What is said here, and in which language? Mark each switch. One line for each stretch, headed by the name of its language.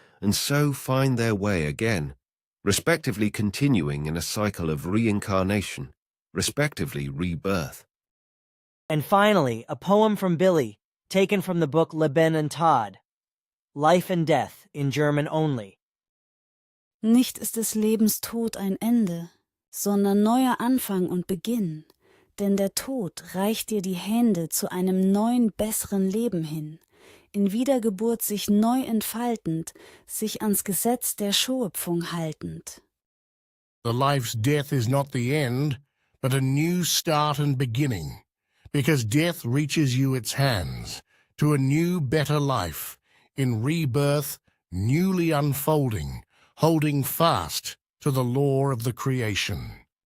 English: and so find their way again, respectively continuing in a cycle of reincarnation, respectively rebirth. And finally, a poem from Billy, taken from the book
German: Leben und Tod,
English: Life and Death, in German only.
German: Nicht ist des Lebens Tod ein Ende, sondern neuer Anfang und Beginn, denn der Tod reicht dir die Hände zu einem neuen, besseren Leben hin, in Wiedergeburt sich neu entfaltend, sich ans Gesetz der Schöpfung haltend.
English: The life's death is not the end, but a new start and beginning, because death reaches you its hands to a new, better life, in rebirth, newly unfolding, holding fast to the law of the creation.